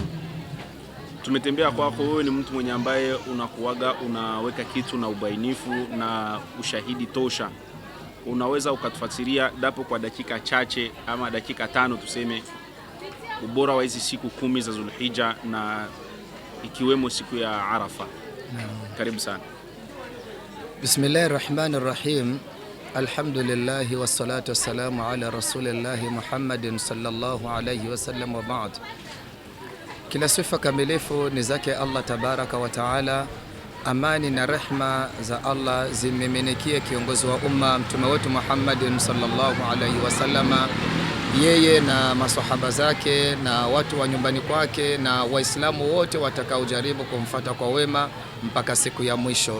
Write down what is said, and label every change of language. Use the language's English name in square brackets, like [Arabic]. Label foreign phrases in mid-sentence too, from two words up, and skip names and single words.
[Swahili] Tumetembea kwako, wewe ni mtu mwenye ambaye unakuaga unaweka kitu na ubainifu na ushahidi tosha. Unaweza ukatufasiria dapo kwa dakika chache ama dakika 5 tuseme ubora wa hizi siku 10 za Zulhijja na ikiwemo siku ya Arafa? Karibu sana. [Arabic] بسم الله الرحمن الرحيم. الحمد لله والصلاة والسلام على رسول الله محمد صلى الله عليه وسلم وبعد. [Swahili] Kila sifa kamilifu ni zake Allah [Arabic] تبارك وتعالى. [Swahili] Amani na rehma za Allah zimmiminikie kiongozi wa umma mtume wetu Muhammadin [Arabic] صلى الله عليه وسلم, [Swahili] yeye na masahaba zake na watu wa nyumbani kwake na waislamu wote watakaojaribu kumfuata kwa wema mpaka siku ya mwisho.